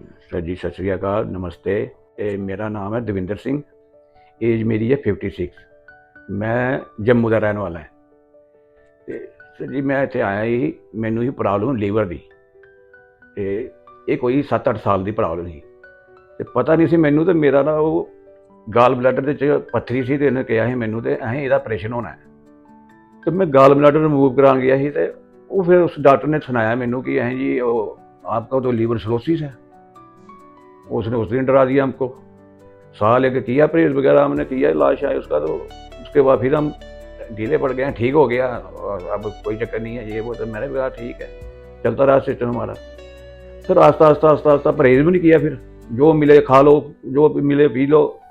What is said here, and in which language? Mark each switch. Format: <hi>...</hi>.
<hi>Sir जी सत श्री अकाल, नमस्ते। मेरा नाम है दविंदर सिंह। एज मेरी है 56। मैं जम्मू का रहने वाला है।</hi> <pa>ਤੇ ਸਰ ਜੀ ਮੈਂ ਇੱਥੇ ਆਇਆ ਹੀ, ਮੈਨੂੰ ਹੀ ਪ੍ਰੋਬਲਮ ਲੀਵਰ ਦੀ। ਤੇ ਇਹ ਕੋਈ 7-8 ਸਾਲ ਦੀ ਪ੍ਰੋਬਲਮ ਸੀ ਤੇ ਪਤਾ ਨਹੀਂ ਸੀ ਮੈਨੂੰ। ਤੇ ਮੇਰਾ ਨਾ ਉਹ ਗਾਲ ਬਲੈਡਰ ਦੇ ਚ ਪੱਥਰੀ ਸੀ ਤੇ ਇਹਨੇ ਕਿਹਾ ਸੀ ਮੈਨੂੰ ਤੇ ਐਂ ਇਹਦਾ ਆਪਰੇਸ਼ਨ ਹੋਣਾ ਹੈ। ਤੇ ਮੈਂ ਗਾਲ ਬਲੈਡਰ ਰਿਮੂਵ</pa> <hi>कराने गया</hi> <pa>ਸੀ ਤੇ ਉਹ ਫਿਰ ਉਸ ਡਾਕਟਰ ਨੇ ਸੁਣਾਇਆ ਮੈਨੂੰ</pa> <hi>कि ऐं जी वो आपका तो लीवर सिरोसिस है। उसने उस दिन डरा दिया हमको। साल एक किया परहेज वगैरह हमने किया, इलाज शायद उसका। तो उसके बाद फिर हम ढीले पड़ गए, ठीक हो गया और अब कोई चक्कर नहीं है ये वो। तो मैंने भी कहा ठीक है, चलता रहा सिस्टम हमारा। फिर आस्ता आस्ता आस्ता आस्ता परहेज भी नहीं किया। फिर जो मिले खा लो, जो मिले पी लो।</hi>